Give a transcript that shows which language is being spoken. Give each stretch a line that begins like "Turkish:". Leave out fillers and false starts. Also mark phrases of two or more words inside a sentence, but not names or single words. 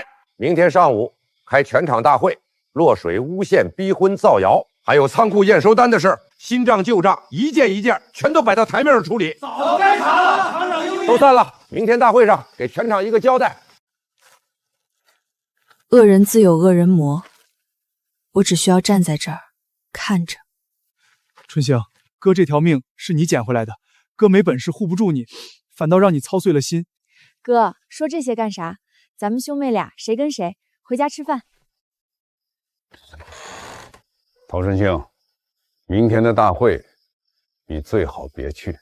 Chinese: 明天上午開全場大會，落水誣陷逼婚造謠，還有倉庫驗收單的事，新賬舊賬一件一件全都擺到台面上處理。早該查了，廠長都散了，明天大會上給全場一個交代。惡人自有惡人磨，我只需要站在這兒看着。春杏，哥這條命是你撿回來的，哥沒本事護不住你，反倒讓你操碎了心。哥，說這些幹啥？咱們兄妹倆誰跟誰？回家吃飯。陶春杏，明天的大會你最好別去。